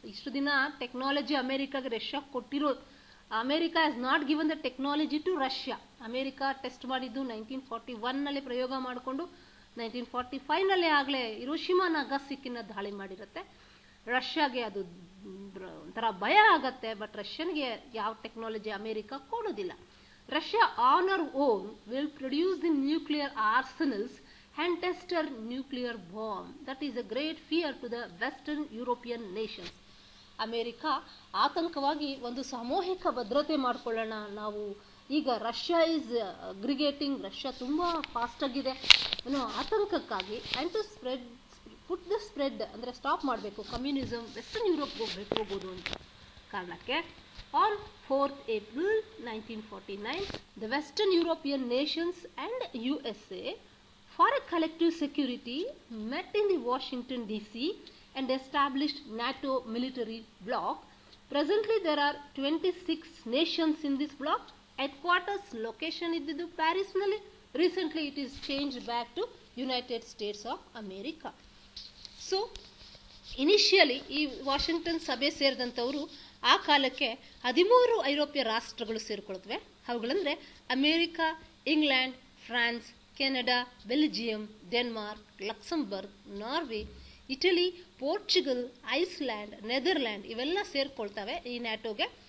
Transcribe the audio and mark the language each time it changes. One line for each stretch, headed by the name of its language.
Kannada: ಇಷ್ಟು ದಿನ technology ಅಮೇರಿಕಾಗೆ Russia ಕೊಟ್ಟಿರೋ,
English: America has not given the technology to Russia.
Kannada: America test ಮಾಡಿದ್ದು 1941ನಲ್ಲಿ ಪ್ರಯೋಗ ಮಾಡಿಕೊಂಡು 1945ನಲ್ಲಿ ಆಗಲೇ ಹಿರೋಶಿಮಾ ನಾಗಾಸಾಕಿನ ದಾಳಿ ಮಾಡಿರುತ್ತೆ. ರಷ್ಯಾಗೆ ಅದು ಒಂಥರ ಭಯ ಆಗತ್ತೆ, ಬಟ್ ರಷ್ಯನ್ಗೆ ಯಾವ ಟೆಕ್ನಾಲಜಿ ಅಮೇರಿಕಾ ಕೊಡೋದಿಲ್ಲ.
English: Russia on her own will produce the nuclear arsenals and test her nuclear bomb. That is a great fear to the Western European nations.
Kannada: America ಆತಂಕವಾಗಿ ಒಂದು ಸಾಮೂಹಿಕ ಭದ್ರತೆ ಮಾಡಿಕೊಳ್ಳೋಣ ನಾವು, ಈಗ
English: Russia is aggregating,
Kannada: ರಷ್ಯಾ ತುಂಬ ಫಾಸ್ಟಾಗಿದೆ ಅನ್ನೋ ಆತಂಕಕ್ಕಾಗಿ, and to
English: put the spread
Kannada: ಅಂದರೆ stop ಮಾಡಬೇಕು, ಕಮ್ಯುನಿಸಮ್ ವೆಸ್ಟರ್ನ್ ಯುರೋಪ್ಗೆ ಹೋಗ್ಬೋದು ಅಂತ ಕಾರಣಕ್ಕೆ
English: on 4th April 1949, the Western European nations and USA for a collective security met in the Washington DC and established NATO military bloc. Presently there are 26 nations in this bloc. Headquarters location
Kannada: iddidu Paris nalli.
English: Recently it is changed back to United States of America.
Kannada: So initially ಈ Washington ಸಭೆ ಸೇರಿದಂಥವರು ಆ ಕಾಲಕ್ಕೆ 13 ಐರೋಪ್ಯ ರಾಷ್ಟ್ರಗಳು ಸೇರಿಕೊಳ್ತವೆ. ಅವುಗಳಂದರೆ America, England, France, Canada, Belgium, Denmark, Luxembourg, Norway, Italy, Portugal, Iceland, Netherland ಇವೆಲ್ಲ ಸೇರ್ಕೊಳ್ತವೆ ಈ ನ್ಯಾಟೋಗೆ.